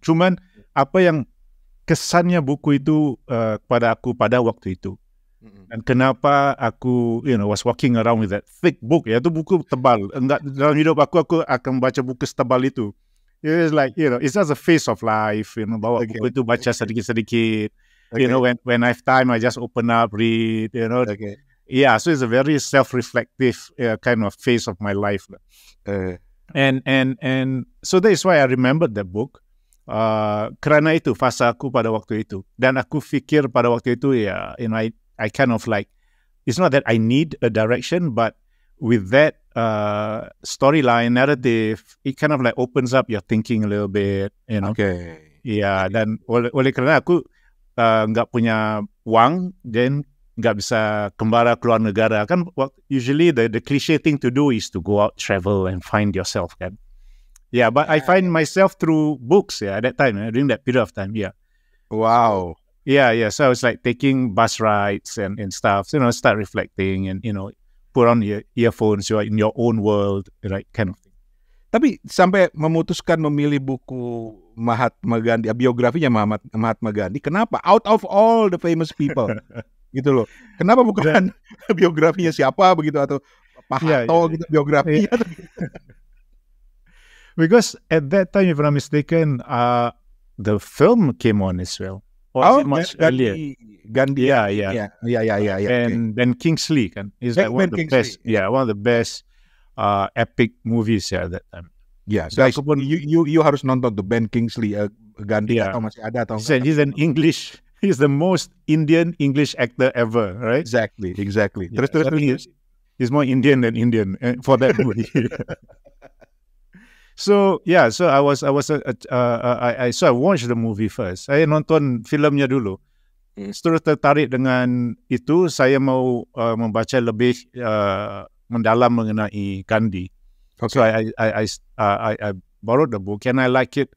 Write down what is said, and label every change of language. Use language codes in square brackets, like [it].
[ms] Cuman apa yang kesannya buku itu pada aku pada waktu itu. Dan kenapa aku [en] was walking around with that thick book, [ms] ya itu buku tebal. Enggak, dalam hidup aku akan baca buku setebal itu. [en] It's like, it's just a phase of life, [ms] bawa buku itu baca sedikit-sedikit. [en] Okay. When I have time, I just open up, read, Okay. Yeah, so it's a very self-reflective kind of phase of my life. And so that is why I remembered that book. [ms] Kerana itu fasa aku pada waktu itu. Dan aku fikir pada waktu itu, [en] I kind of like, it's not that I need a direction, but with that storyline, narrative, it kind of like opens up your thinking a little bit, Okay. [ms] Yeah, dan oleh kerana aku nggak punya uang, then nggak bisa kembara keluar negara. [en] Kan usually the cliche thing to do is to go out, travel, and find yourself, kan? Yeah, but I find myself through books, at that time, during that period of time, Wow. Yeah, so I was like taking bus rides and stuff, start reflecting and, put on your earphones, you're in your own world, right, kind of thing. [id] Tapi sampai memutuskan memilih buku Mahatma Gandhi, biografinya Mahatma Gandhi, kenapa? [en] Out of all the famous people, [id] gitu loh. Kenapa bukan biografinya siapa begitu, atau Pak Harto gitu biografinya? [en] Because at that time, if I'm not mistaken, the film came on as well. Much earlier. Gandhi. Yeah. And Ben Kingsley kan is like one of the best. Yeah, one of the best epic movies at that time. Yeah, so guys, you [id] harus nonton the Ben Kingsley Gandhi atau masih ada atau enggak. [en] He's the most Indian English actor ever, right? Exactly. Yeah, terus he's more Indian than Indian for that movie. So I watched the movie first. [id] Saya nonton filmnya dulu. Terus tertarik dengan itu, saya mau membaca lebih mendalam mengenai Gandhi. [en] Okay. So I borrowed the book and I like it.